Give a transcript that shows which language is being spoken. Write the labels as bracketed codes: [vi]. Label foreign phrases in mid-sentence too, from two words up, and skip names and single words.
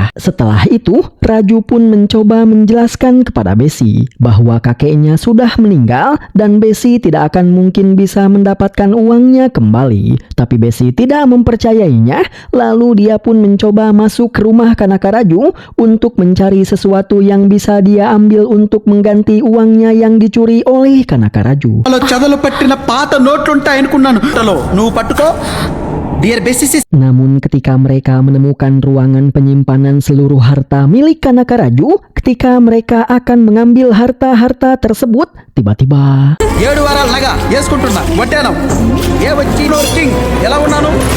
[id] Setelah itu, Raju pun mencoba menjelaskan kepada Besi bahwa kakeknya sudah meninggal dan Besi tidak akan mungkin bisa mendapatkan uangnya kembali. Tapi Besi tidak mempercayainya, lalu dia pun mencoba masuk ke rumah Kanaka Raju untuk mencari sesuatu yang bisa dia ambil untuk mengganti uangnya yang dicuri oleh Kanaka Raju. [te] చదలు పట్టిన పాత నోట్లుంటాయనుకున్నాను. నువ్వు పట్టుకో. [id] Namun ketika mereka menemukan ruangan penyimpanan seluruh harta milik Kanaka Raju, ketika mereka akan mengambil harta-harta tersebut, tiba-tiba [te] 7 వారాల నగ వేసుకుంటున్నా వడ్డానం ఏ వచ్చి కింగ్ ఎలా ఉన్నాను